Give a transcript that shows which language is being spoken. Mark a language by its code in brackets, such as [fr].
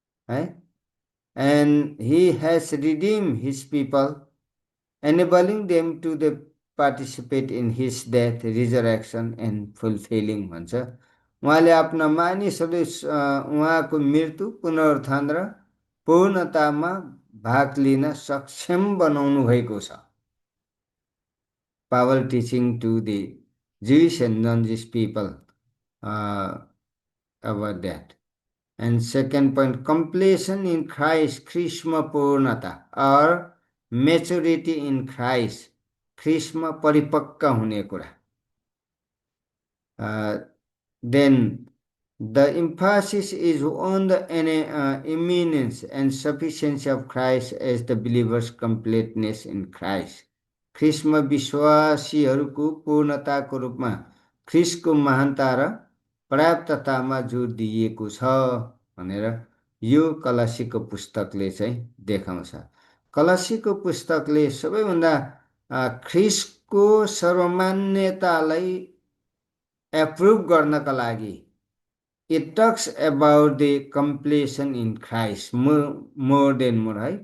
[en] है and he has redeemed his people, enabling them to the participate in his death, resurrection and fulfilling भन्छ. [ne] उहाँले आफ्ना मानिसहरू उहाँको मृत्यु पुनरुत्थान र पूर्णतामा भाग लिन सक्षम बनाउनु भएको छ. [en] Paul teaching to the Jewish and non-Jewish people about that. And second point, completion in Christ, [ne] ख्रिस्टमा पूर्णता [en] or maturity in Christ, [ne] ख्रिस्टमा परिपक्व हुने कुरा. [en] Then the emphasis is on the imminence and sufficiency of Christ as the believer's completeness in Christ. [ne] ख्रिस्टमा विश्वासीहरूको पूर्णताको रूपमा ख्रिस्टको महानता र पर्याप्ततामा जोड दिइएको छ भनेर यो कलसीको पुस्तकले चाहिँ देखाउँछ. कलसीको पुस्तकले सबैभन्दा ख्रिस्टको सर्वमान्यतालाई एप्रुभ गर्नका लागि [en] It talks about the completion in Christ more than more है.